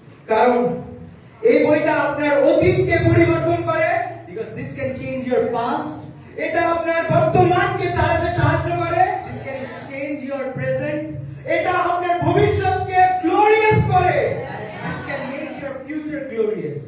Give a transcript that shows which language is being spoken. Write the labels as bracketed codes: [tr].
[bn] কারণ এই বইটা আপনার অতীতকে পরিবর্তন করে, [en] Because this can change your past. [bn] এটা আপনার বর্তমানকে চালাতে সাহায্য করে, [en] This can change your present. [bn] এটা আপনার ভবিষ্যৎকে গ্লোরিয়াস করে। [en] And this can make your future glorious.